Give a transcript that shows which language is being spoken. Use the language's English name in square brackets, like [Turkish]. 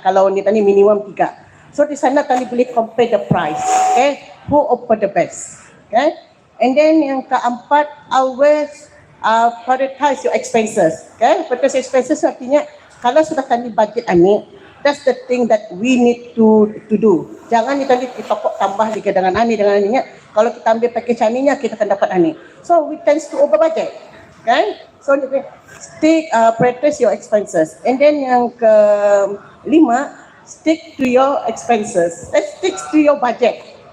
[Malay] Kalau ni tadi minimum 3. So di sana tadi boleh [English] compare the price. Okay, who offer the best. Okay, and then [Malay] yang keempat, [English] always prioritize your expenses. Okay, prioritize expenses [Malay] artinya kalau sudah tadi budget ni, [English] that's the thing that we need to do. [Malay] Jangan ni tadi kita tambah lagi dengan ni dengan ni. Kalau kita ambil package ni kita akan dapat ni. [English] So we tend to over budget. Okay, so stick prioritize your expenses. And then [Malay] yang kelima, [English] stick to your expenses. Let's stick to your budget.